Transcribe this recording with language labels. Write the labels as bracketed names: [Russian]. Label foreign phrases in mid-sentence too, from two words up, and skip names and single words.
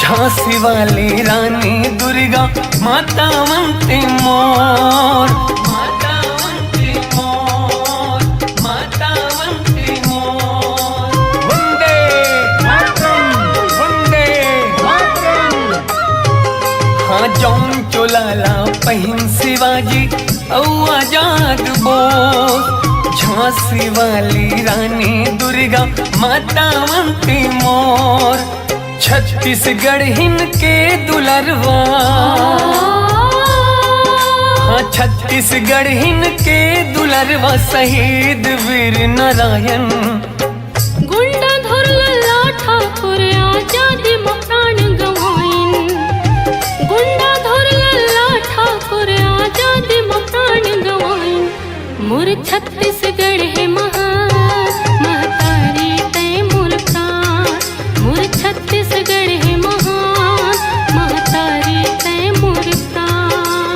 [Chhattisgarhi] झांसी वाली रानी दुर्गा माता वंदे मोर, माता वंदे मोर, माता वंदे मोर। [Sanskrit] वंदे मातरम, वंदे मातरम। [Chhattisgarhi] हाँ जौन चोलाला पहिन शिवाजी औ आजाद बोस। झांसी वाली रानी दुर्गा माता अवंती मोर, छत्तीसगढ़ हिंद के दुलरवा, हाँ छत्तीसगढ़ हिंद के दुलरवा शहीद वीर नारायण। गुंडा धरला ठाकुर आजादी में प्राण गवाइन, गुंडा धरला ठाकुर आजादी में प्राण गवाइन। मोर छत्तीसगढ़ है महान, महतारी तय मोर प्राण, मोर छत्तीसगढ़ है महान, महतारी तय मोर प्राण।